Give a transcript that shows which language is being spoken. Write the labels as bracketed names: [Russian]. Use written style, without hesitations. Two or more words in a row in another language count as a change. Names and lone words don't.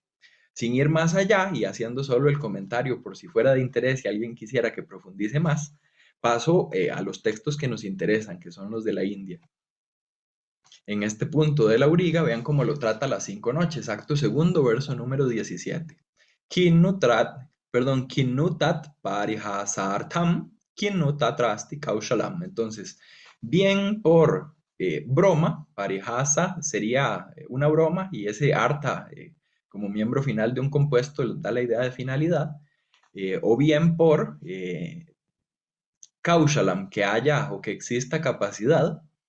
[Spanish] Sin ir más allá y haciendo solo el comentario por si fuera de interés y alguien quisiera que profundice más, paso a los textos que nos interesan, que son los de la India. En este punto de la Auriga, vean cómo lo trata las 5 noches, acto segundo, verso número 17. Kinutrat, perdón, [Sanskrit] किंनुतत् परिहासार्थं, किंनुतत्रास्ति कौशलम्. [Spanish] Entonces, bien por broma, parihasa sería una broma y ese arta como miembro final de un compuesto da la idea de finalidad, o bien por kaushalam, que haya o que exista capacidad.